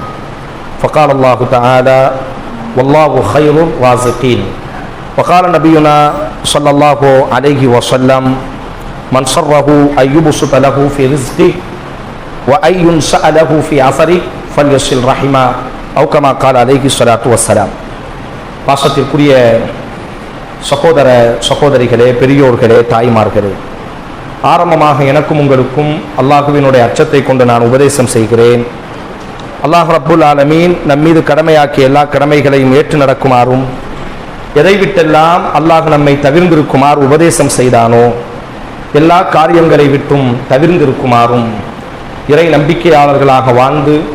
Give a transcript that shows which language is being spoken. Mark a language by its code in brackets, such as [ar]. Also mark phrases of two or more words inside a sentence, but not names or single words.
[ar] فقال الله تعالى والله خير الرازقين. وقال نبينا صلى الله عليه وسلم من سره أن يبسط له في رزقه وأن ينسأ له في عثره فليصل رحمه أو كما قال عليه الصلاة والسلام. [ta] பாசத்திற்குரிய சகோதர சகோதரிகளே, பெரியோர்களே, தாய்மார்களே, ஆரம்பமாக எனக்கும் உங்களுக்கும் அல்லாஹுவினுடைய அச்சத்தை கொண்டு நான் உபதேசம் செய்கிறேன். [ar] الله رب العالمين [ta] நம் மீது கடமையாக்கிய எல்லா கடமைகளையும் ஏற்று நடக்குமாறும், எதை விட்டெல்லாம் அல்லாஹ் நம்மை தவிர்ந்திருக்குமாறு உபதேசம் செய்தானோ எல்லா காரியங்களை விட்டும் தவிர்ந்திருக்குமாறும், இறை நம்பிக்கையாளர்களாக வாழ்ந்து